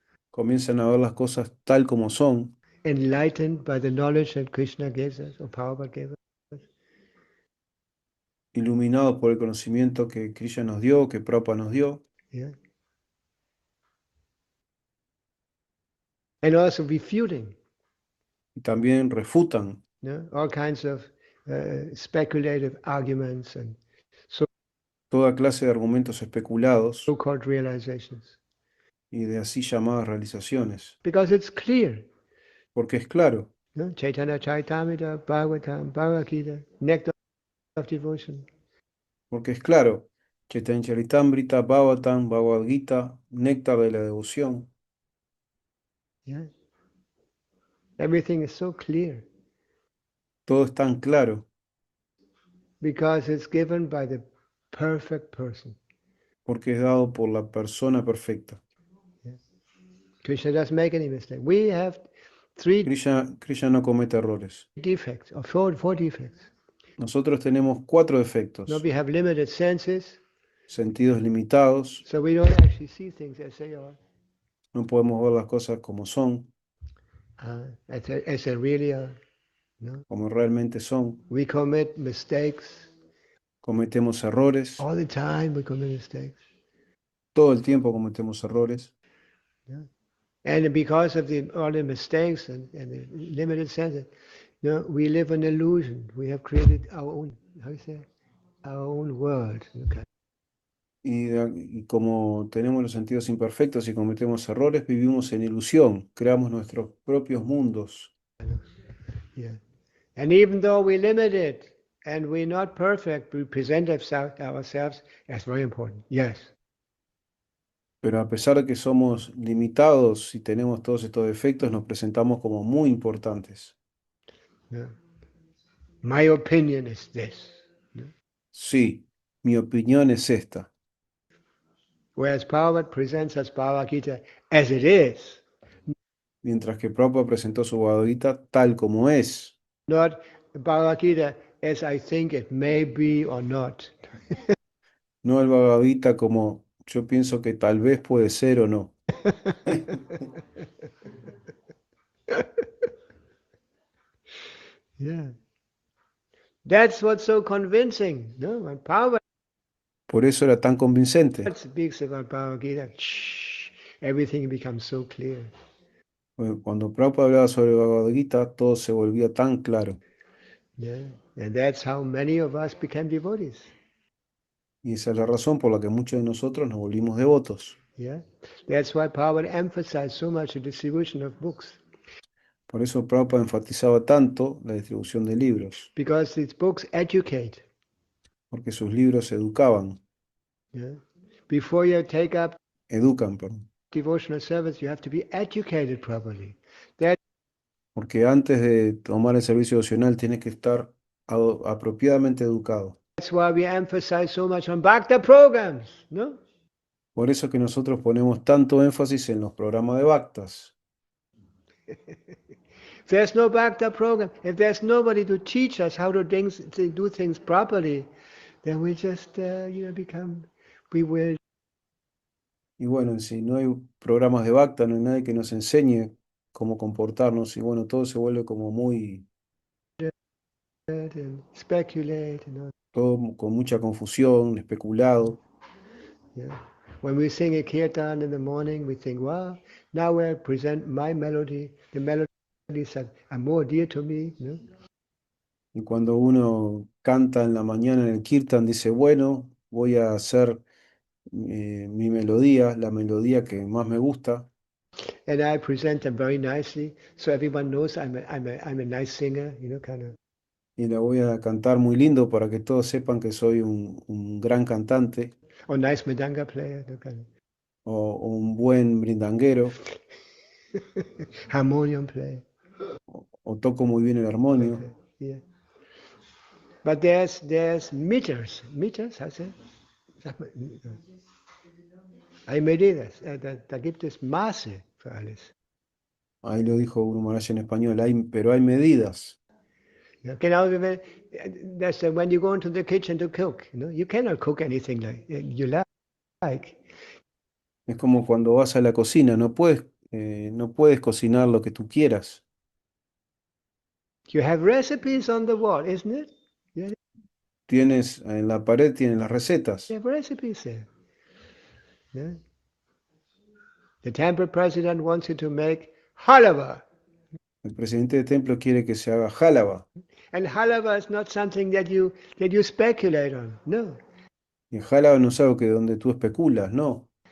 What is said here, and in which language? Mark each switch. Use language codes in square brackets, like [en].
[es] Comienzan a ver las cosas tal como son, [en] enlightened by the knowledge that Krishna gives us, or Prabhupada gave us. [es] iluminados por el conocimiento que Krishna nos dio, que Prabhupada nos dio, [en] Yeah. And also refuting, [es] y también refutan [en] no? All kinds of speculative arguments and [es] toda clase de argumentos especulados [en] so-called realizations. [es] y de así llamadas realizaciones, [en] Because it's clear. [es] porque es claro, [en] No? Chaitanya Charitamrita, Bhagavatam, Bhagavad Gita, Nectar of Devotion. [es] porque es claro. Chaitanya Charitamrita, Bhagavatam, Bhagavad Gita, néctar de la devoción, [en] Yeah. Everything is so clear [es] todo es tan claro, [en] because it's given by the perfect person. [es] porque es dado por la persona perfecta. [en] Krishna doesn't make any mistake. We have three [es] Krishna no comete errores. [en] defects, or four defects. [es] Nosotros tenemos 4 [en] No, [es] defectos, [en] we have limited senses, [es] sentidos limitados, [en] so we don't actually see things as they are, [es] no podemos ver las cosas como son, [en] as they really are. No? [es] como realmente son. [en] We commit mistakes. [es] Cometemos errores, [en] All the time we commit mistakes. [es] todo el tiempo cometemos errores. [en] Yeah. And because of all the mistakes and the limited senses, we live an illusion. We have created our own, how you say, our own world. Okay. [es] Y como tenemos los sentidos imperfectos y cometemos errores, vivimos en ilusión, creamos nuestros propios mundos. [en] Yeah. And even though we're limited and we're not perfect, we present ourselves as very important. Yes. [es] Pero a pesar de que somos limitados y tenemos todos estos defectos, nos presentamos como muy importantes. [en] Yeah. My opinion is this. [es] Sí, mi opinión es esta. [en] Whereas Prabhupada presents us Bhagavad Gita as it is, [es] Mientras que Prabhupada presentó su Bhagavad Gita tal como es, [en] not Bhagavad Gita as I think it may be or not. [es] no el Bhagavad Gita como yo pienso que tal vez puede ser o no. [en] Yeah. That's what's so convincing. No? When Prabhupada [es] Por eso era tan convincente. [en] speaks about Bhagavad Gita, everything becomes so clear. [es] Cuando Prabhupada hablaba sobre Bhagavad Gita, todo se volvía tan claro. [en] Yeah. And that's how many of us became devotees. [es] Y esa es la razón por la que muchos de nosotros nos volvimos devotos. [en] Yeah. That's why Prabhupada emphasized so much the distribution of books. [es] Por eso Prabhupada enfatizaba tanto la distribución de libros, [en] Because these books educate. [es] porque sus libros educaban, [en] Yeah. Before you take up [es] educan, perdón. [en] devotional service, you have to be educated properly. [es] Porque antes de tomar el servicio devocional tienes que estar apropiadamente educado. [en] That's why we emphasize so much on Bhakta programs, no? [es] Por eso que nosotros ponemos tanto énfasis en los programas de Bhaktas. [en] If there's no Bhakta program, if there's nobody to teach us how to do things properly, then we just, become bewildered. [es] Y bueno, si no hay programas de Bhakta, no hay nadie que nos enseñe cómo comportarnos y bueno, todo se vuelve como muy, [en] and speculate and all. [es] todo con mucha confusión, especulado. [en] Yeah. When we sing a kirtan in the morning, we think, wow, now I present my melody, the melodies that are more dear to me. You know? [es] Y cuando uno canta en la mañana en el kirtan, dice, bueno, voy a hacer mi melodía, la melodía que más me gusta, [en] And I present them very nicely, so everyone knows I'm a nice singer, you know, kind of. [es] y la voy a cantar muy lindo para que todos sepan que soy un gran cantante [en] Or nice madanga player, you know, kind [es] o un buen brindanguero [en] of. Harmonium player. [es] o toco muy bien el armonio. [en] Okay. Yeah. But there's meters. Meters, [de] heißt es? Sag mal, [es] hay medidas. [de] Da gibt es Maße für alles. [es] Ahí lo dijo Guru Maharaj en español, pero hay medidas. [de] Ja, genau wie wenn, [en] when you go into the kitchen to cook, you know, you cannot cook anything like you like. [es] Es como cuando vas a la cocina, no puedes cocinar lo que tú quieras. [en] You have recipes on the wall, isn't it? Tienes en la pared, tienes las recetas. You have recipes there. Yeah. The temple president wants you to make halava. [es] El presidente de templo quiere que se haga jálaba. [en] And halava is not something that you speculate on. [es] No. Y el jálaba no es algo que donde tú especulas, no.